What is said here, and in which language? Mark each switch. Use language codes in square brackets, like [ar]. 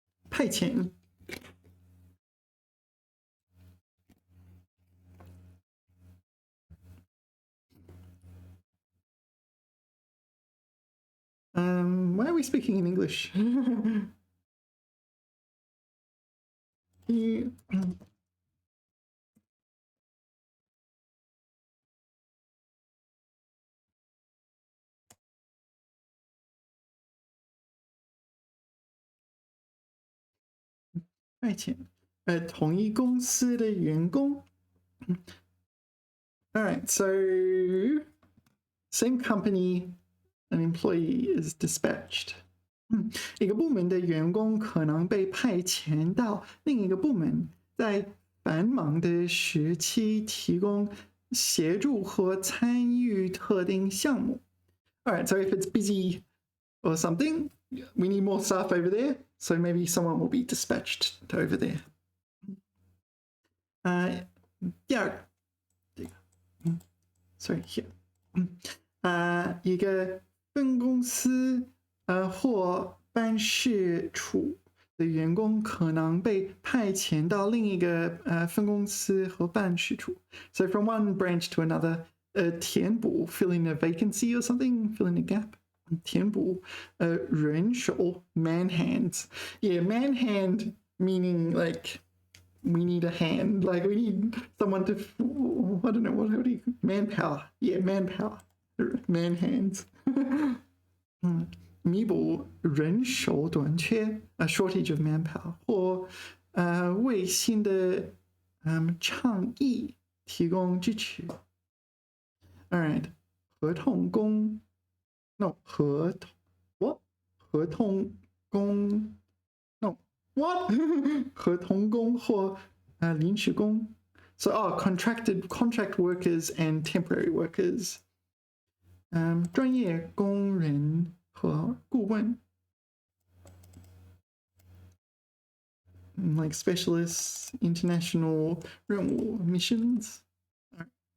[zh] 派遣. [en] Why are we speaking in English? [zh] You, 派遣同一公司的员工 [en] All right, so same company, an employee is dispatched. [zh] 一个部门的员工可能被派遣到另一个部门，在繁忙的时期提供协助和参与特定项目。 [en] All right, so if it's busy or something, we need more staff over there, so maybe someone will be dispatched over there. [zh] 第二个，这个， [en] sorry here， [zh] 一个分公司或办事处的员工可能被派遣到另一个分公司和办事处。 [en] So from one branch to another, 填补 filling a vacancy or something, filling a gap. [zh] 填补人手 [en] man hands. Yeah, man hand meaning like we need a hand, like we need someone to, I don't know, what do you, manpower. Yeah, manpower, man hands. [zh] 弥补人手短缺 [en] a shortage of manpower [zh] 或为新的倡议提供支持。 [en] All right, 合同工 no 合同工 no what [zh] 合同工或临时工 [en] so contract workers and temporary workers [zh] 专业工人和顾问 [en] like specialists, international 任务 missions. Right.